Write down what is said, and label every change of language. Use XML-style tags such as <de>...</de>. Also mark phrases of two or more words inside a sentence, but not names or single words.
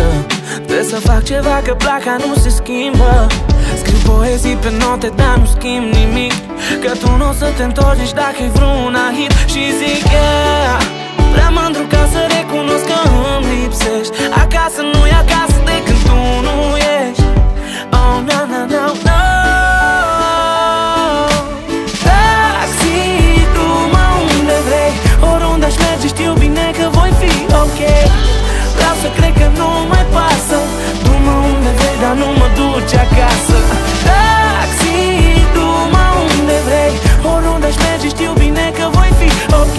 <ro>Trebuie să fac ceva că placa nu se schimbă. Scriu poezii pe note, dar nu schimb nimic, că tu nu o să te întorci nici dacă-i vreun hit. Și zic, yeah, prea mândru ca să recunosc că îmi lipsești. Acasă nu-i acasă de când tu nu ești.</ro> <en>Oh, no, no, no, no.</en> <ro>Taxi, du-mă unde vrei, oriunde aș merge știu bine că voi fi ok. Vreau să cred că nu mai pasă, du-mă unde vrei, dar nu mă duci acasă. Taxi, du-mă unde vrei, oriunde aș merge știu bine că voi fi ok.</ro>